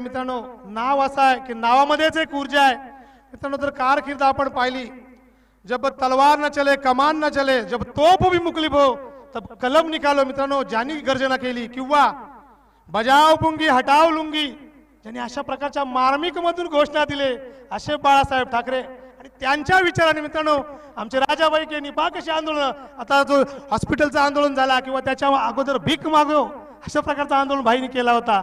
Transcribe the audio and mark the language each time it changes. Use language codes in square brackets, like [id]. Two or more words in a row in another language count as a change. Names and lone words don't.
[mr] मित्रांनो, नाव असं आहे की नावामध्येच एक ऊर्जा आहे मित्रांनो. तर कारकीर्द आपण पाहिली, [hi] जब तलवार न चले कमान न चले, जब तोप भी मुकलिब हो तब कलम निकालो. [mr] मित्रांनो, ज्यांनी गर्जना केली किंवा [hi] बजाव पुंगी हटाव लुंगी, [mr] ज्यांनी अशा प्रकारच्या मार्मिक मधून घोषणा दिले, असे बाळासाहेब ठाकरे. आणि त्यांच्या विचाराने मित्रांनो आमचे राजाबाई केणी पहा कशी आंदोलन, आता जो हॉस्पिटलचं आंदोलन झाला किंवा त्याच्या अगोदर भीक मागो, अशा प्रकारचं आंदोलन भाईनी केला होता.